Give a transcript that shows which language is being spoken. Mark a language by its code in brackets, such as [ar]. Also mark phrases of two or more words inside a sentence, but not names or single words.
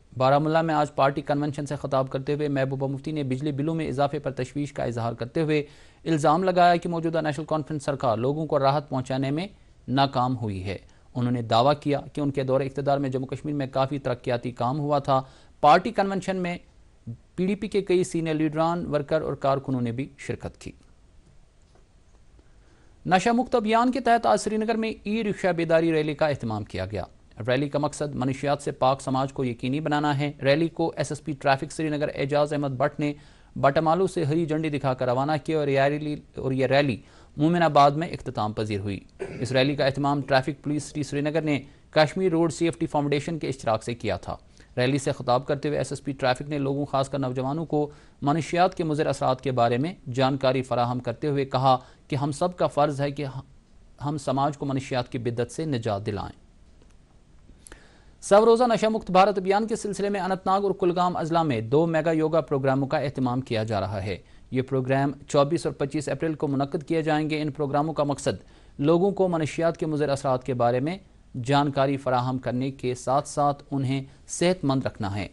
[ur] بارہمولہ میں آج [en] Party Convention [ur] سے خطاب کرتے ہوئے محبوبہ مفتی نے بجلی بلوں میں اضافے پر تشویش کا اظہار کرتے ہوئے الزام لگایا کہ موجودہ نیشنل کانفرنس سرکار لوگوں کو راحت پہنچانے میں ناکام ہوئی ہے۔ انہوں نے دعویٰ کیا کہ ان کے دور اقتدار میں جموں کشمیر میں کافی ترقیاتی کام ہوا تھا۔ [en] Party Convention [ur] میں پی ڈی پی کے کئی سینئر لیڈران، ورکر اور کارکنوں نے بھی شرکت کی۔ نشہ مکت ابھیان کے تحت آج سری نگر میں ای رکشہ بیداری ریلی کا اہتمام کیا گیا۔ ریلی کا مقصد منشیات سے پاک سماج کو یقینی بنانا ہے۔ ریلی کو [en] SSP Traffic [ur] سری نگر اعجاز احمد بٹ نے بٹمالو سے ہری جھنڈی دکھا کر روانہ کیا اور یہ ریلی مومن آباد میں اختتام پذیر ہوئی۔ اس ریلی کا اہتمام ٹریفک پولیس سٹی سری نگر نے کشمیر روڈ سیفٹی فاؤنڈیشن کے اشتراک سے کیا تھا۔ ریلی سے خطاب کرتے ہوئے [en] SSP Traffic [ur] نے لوگوں خاص کر نوجوانوں کو منشیات کے مضر اثرات کے بارے میں جانکاری فراہم کرتے ہوئے کہا کہ ہم سب کا فرض ہے کہ ہم سماج کو منشیات کی بدعت سے نجات دلائیں۔ 100 روزہ نشہ مکت بھارت ابھیان کے سلسلے میں اننت ناگ اور کلگام اضلاع میں 2 میگا یوگا پروگراموں کا اہتمام کیا جا رہا ہے۔ یہ پروگرام 24 اور 25 اپریل کو منعقد کیے جائیں گے۔ ان پروگراموں کا مقصد لوگوں کو منشیات کے مضر اثرات کے بارے میں جانکاری فراہم کرنے کے ساتھ ساتھ انہیں صحت مند رکھنا ہے۔